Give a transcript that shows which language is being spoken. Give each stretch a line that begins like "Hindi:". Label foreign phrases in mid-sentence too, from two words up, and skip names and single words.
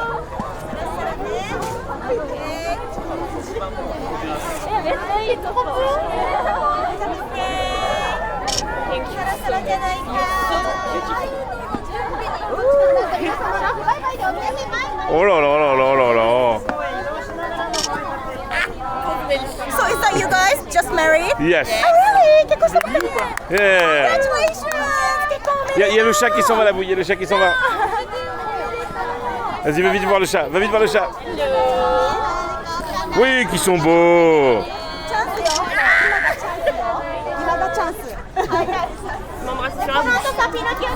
French: Il est trop beau! Oh là là là là là là!
English: So is that you guys just married? Yes! Oh really?
Italian: Che cosa fate?
English: Yeah.
Italian: Congratulations! Che come?
French: Il y a le chat qui s'en va, la bouille, il y a le chat qui s'en va. Vas-y, va vite voir le chat, Oui, qui sont beaux. M'embrasse sur la bouche.